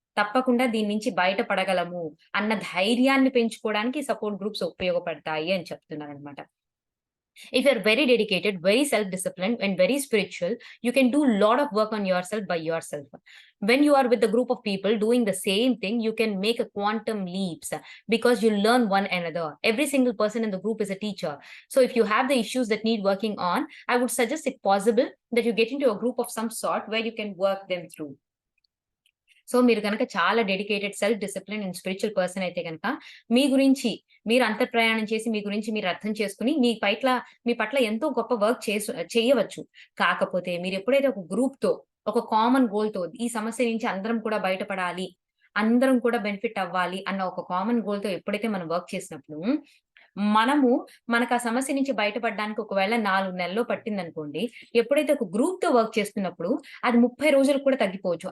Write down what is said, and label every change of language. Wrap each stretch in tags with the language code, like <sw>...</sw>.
<te>తప్పకుండా దీని నుంచి బయటపడగలము అన్న ధైర్యాన్ని పెంచుకోవడానికి సపోర్ట్ గ్రూప్స్ ఉపయోగపడతాయి అని చెప్తున్నారనమాట.</te> <en>If you're very dedicated, very self-disciplined and very spiritual, you can do a lot of work on yourself by yourself. When you are with a group of people doing the same thing, you can make a quantum leaps because you learn one another. Every single person in the group is a teacher. So if you have the issues that need working on, I would suggest, if possible, that you get into a group of some sort where you can work them through.</en> <te>So, మీరు గనక చాలా dedicated, self discipline and spiritual person అయితే గనక, మీ గురించి మీరు అంతర్ప్రయాణం చేసి, మీ గురించి మీరు అర్థం చేసుకొని, మీ పట్ల ఎంతో గొప్ప వర్క్ చేయవచ్చు. కాకపోతే మీరెప్పుడైతే ఒక గ్రూప్‌తో, ఒక కామన్ గోల్‌తో ఈ సమస్య నుంచి అందరం కూడా బయటపడాలి, అందరం కూడా బెనిఫిట్ అవ్వాలి అన్న ఒక కామన్ గోల్‌తో ఎప్పుడైతే మనం వర్క్ చేసినప్పుడు, మనము మనకా సమస్య నుంచి బయటపడడానికి ఒకవేళ 4 నెలల్లో పట్టిందనుకోండి, ఎప్పుడైతే ఒక గ్రూప్‌తో వర్క్ చేస్తున్నప్పుడు అది 30 రోజులకు కూడా తగ్గిపోవచ్చు.</te>